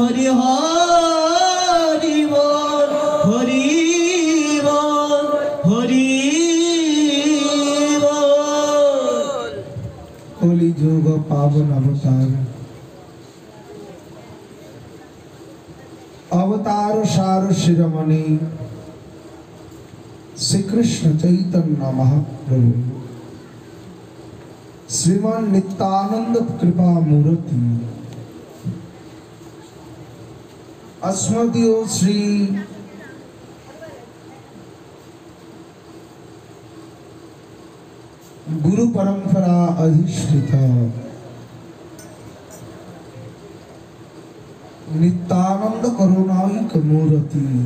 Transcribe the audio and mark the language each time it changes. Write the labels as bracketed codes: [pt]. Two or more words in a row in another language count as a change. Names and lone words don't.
[bn] হরি বল হরি বল হরি বল। [sa] কলিযুগ পাবন অবতার अवतार सार शिरोमणि श्री कृष्ण चैतन्य महाप्रभु श्रीमान नित्यानंद कृपा मूर्ति अस्मदीय श्री गुरु परंपरा अधिष्ठित नित्यानंद करुणाईक मूर्ति